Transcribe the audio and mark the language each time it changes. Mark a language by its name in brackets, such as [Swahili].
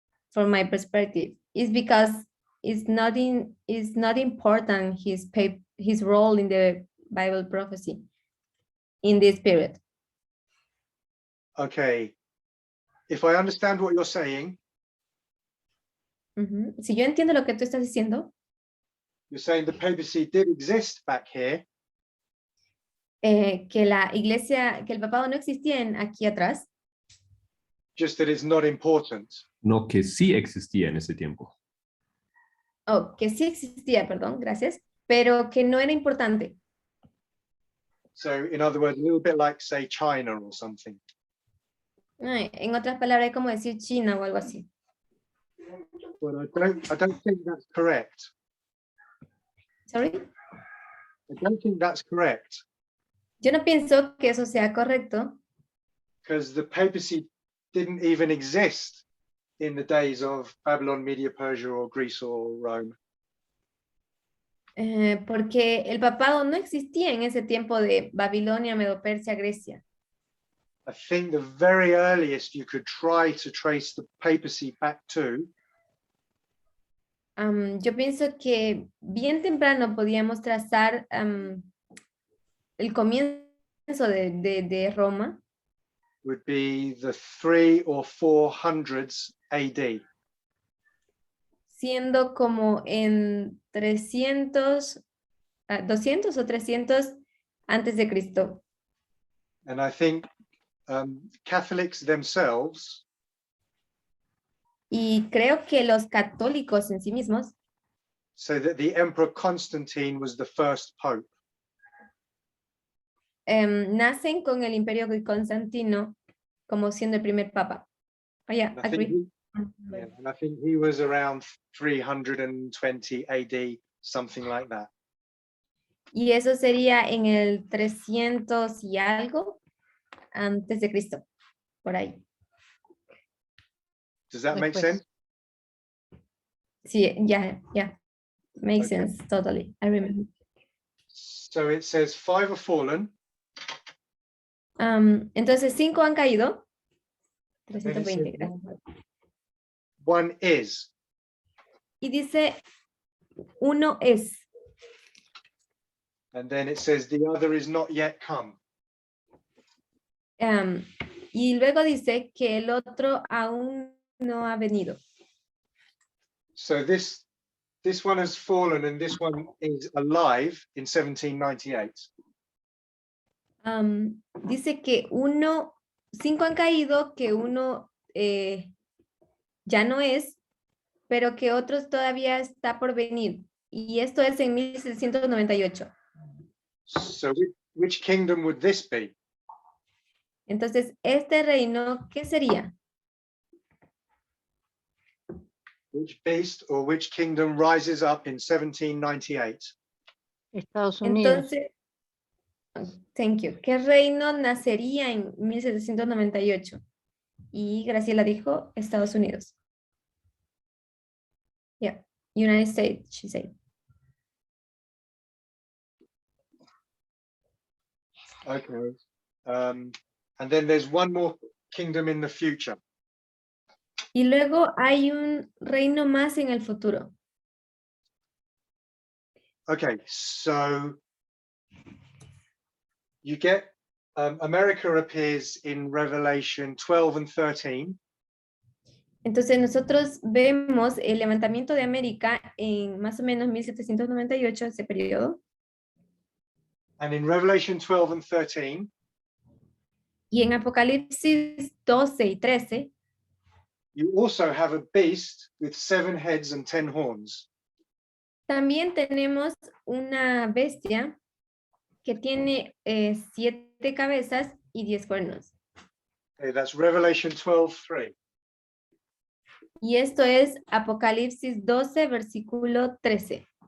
[English] From my perspective, it's because it's not important his role in the Bible prophecy in this period. Okay. If I understand what you're saying, [Spanish] Si yo entiendo lo que tú estás diciendo, [English] you're saying the papacy did exist back here, [Spanish] que la iglesia, que el papado no existía aquí atrás, [English] just that it's not important. [Spanish] No, que sí existía en ese tiempo. oh, que sí existía, perdón, gracias, pero que no era importante. [English] So in other words, a little bit like, say, China or something. [Spanish] En otras palabras, es como decir China o algo así. [English] But I don't think that's correct. Sorry. I don't think that's correct, [Spanish] Yo no pienso que eso sea correcto, [English] because the papacy didn't even exist in the days of Babylon, Media, Persia, or Greece or Rome. [Spanish] porque el papado no existía en ese tiempo de Babilonia, Medo-Persia, Grecia. [English] I think the very earliest you could try to trace the papacy back to [Spanish] Yo pienso que bien temprano podíamos trazar el comienzo de Roma, [English] would be the 300s or 400s AD. [Spanish] siendo como en 200 o 300 antes de Cristo. [English] And I think Catholics themselves [Spanish] Y creo que los católicos en sí mismos [English] say that the Emperor Constantine was the first pope. [Spanish] nacen con el imperio de Constantino como siendo el primer papa. [English] Oh, yeah, And I think agree. and I think he was around 320 AD, something like that. [Spanish] Y eso sería en el 300 y algo antes de Cristo, por ahí. [English] Does that make [Spanish] Después. [English] sense? Sí, yeah. Makes Okay. sense, totally. I remember. So it says 5 have fallen. [Spanish] Entonces 5 han caído. [English] And then it 320, says [Spanish] gracias. [English] 1 is. [Spanish] Y dice, uno es. [English] And then it says the other is not yet come. [Spanish] Y luego dice que el otro aún no ha venido. [English] So this one has fallen and this one is alive in 1798. [Spanish] Dice que 5 han caído, que uno ya no es, pero que otros todavía está por venir. Y esto es en 1798. [English] So which kingdom would this be? [Spanish] Entonces, este reino, ¿qué sería? [English] Which beast or which kingdom rises up in 1798? [Spanish] Estados Unidos. Entonces, [English] thank you. [Spanish] ¿Qué reino nacería en 1798? Y Graciela dijo Estados Unidos. [English] Yeah, United States, she said. Okay. And then there's one more kingdom in the future. [Spanish] Y luego hay un reino más en el futuro. [English] Okay, so you get America appears in Revelation 12 and 13. [Spanish] Entonces nosotros vemos el levantamiento de América en más o menos 1798, ese periodo. [English] And in Revelation 12 and 13, [Spanish] Y en Apocalipsis 12 y 13, [English] you also have a beast with 7 heads and 10 horns. [Spanish] también tenemos una bestia que tiene 7 cabezas y 10 cuernos. [English] Okay, that's Revelation 12:3. [Spanish] Y esto es Apocalipsis 12, versículo 13.